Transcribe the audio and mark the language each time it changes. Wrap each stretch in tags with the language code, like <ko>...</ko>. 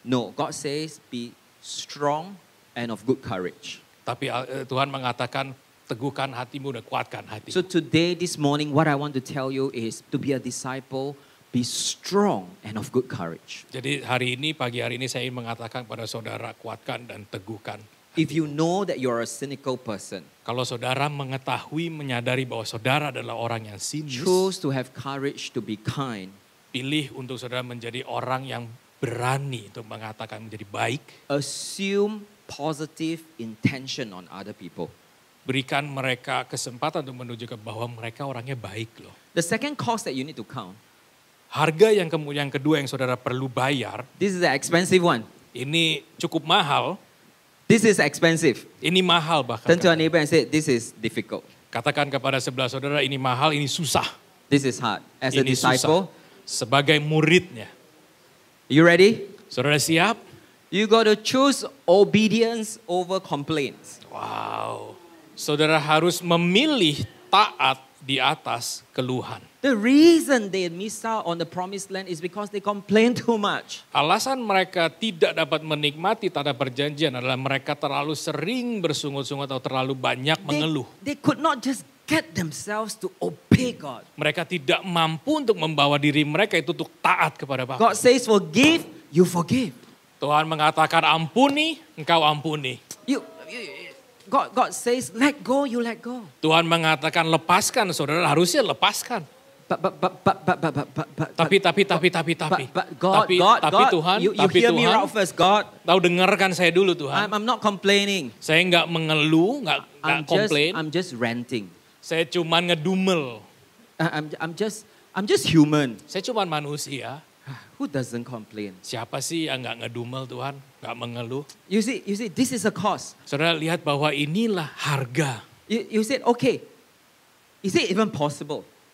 <en>No, God says be strong and of good courage.</en> <id>Tapi Tuhan mengatakan teguhkan hatimu dan kuatkan hatimu.</id> <en>So today, this morning, what I want to tell you is to be a disciple, be strong and of good courage.</en> <id>Jadi pagi hari ini saya ingin mengatakan pada saudara, kuatkan dan teguhkan.</id> <en>If you know that you're a cynical person,</en> <id>Kalau saudara mengetahui, menyadari bahwa saudara adalah orang yang sinis,</id> <en>choose to have courage to be kind.</en> <id>pilih untuk saudara menjadi orang yang berani untuk mengatakan menjadi baik.</id> <en>Assume positive intention on other people.</en> <id>Berikan mereka kesempatan untuk menunjukkan bahwa mereka orangnya baik loh.</id> <en>The second cost that you need to count,</en> <id>Harga yang kemudian kedua yang saudara perlu bayar,</id> <en>this is the expensive one.</en> <id>ini cukup mahal.</id> <en>This is expensive.</en> <id>Ini mahal bahkan.</id> <en>Turn to a neighbor and say, this is difficult.</en> <id>Katakan kepada sebelah saudara, ini mahal, ini susah.</id> <en>This is hard. As a</en> <id>Ini</id> <en>disciple,</en> <id>susah. Sebagai muridnya.</id> <en>you ready?</en> <id>Saudara siap?</id> <en>You got to choose obedience over complaints. Wow.</en> <id>Saudara harus memilih taat di atas keluhan.</id> <en>The reason they miss out on the promised land is because they complain too much.</en> <id>Alasan mereka tidak dapat menikmati tanah perjanjian adalah mereka terlalu sering bersungut-sungut atau terlalu banyak mengeluh.</id> <en>They could not just get themselves to obey God.</en> <id>Mereka tidak mampu untuk membawa diri mereka itu untuk taat kepada Bapa.</id> <en>God says forgive, you forgive.</en> <id>Tuhan mengatakan ampuni, engkau ampuni.</id> <en>God says let go, you let go.</en> <id>Tuhan mengatakan lepaskan, saudara harusnya lepaskan.</id> <en>But</en> <id>Tapi</id> <en>God,</en> <id>Tuhan,</id> <en>you hear me out first, God.</en> <id>Tahu dengarkan saya dulu Tuhan.</id> <en>I'm not complaining.</en> <id>Saya nggak mengeluh, nggak komplain.</id> <en>I'm just ranting.</en> <id>Saya cuma ngedumel.</id> <en>I'm just human.</en> <id>Saya cuma manusia.</id> <en>Who doesn't complain?</en> <id>Siapa sih yang nggak ngedumel Tuhan, nggak mengeluh?</id> <en>You see, this is a cost.</en> <id>Saudara lihat bahwa inilah harga.</id> <en>You said, okay, is it even possible?</en>